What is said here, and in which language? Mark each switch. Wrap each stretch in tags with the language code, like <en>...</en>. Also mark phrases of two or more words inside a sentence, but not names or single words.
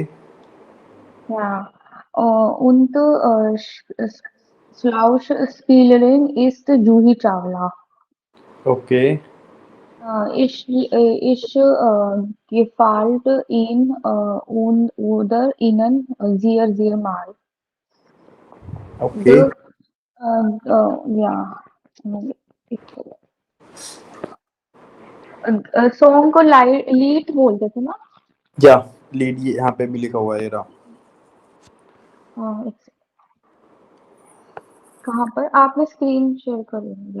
<de>Ja, und Schauspielerin ist Juhi Chawla.</de> <hi>ओके.</hi> <de>Ich gefällt ihn und oder ihnen sehr, sehr mal.</de> <hi>ओके.</hi> <de>Ja,</de> <hi>सॉन्ग को लीड बोलते थे ना. या लीड ये यहाँ पे भी लिखा हुआ है. ये रहा. कहाँ पर आपने</hi> <en>screen share</en> <hi>कर लिया</hi>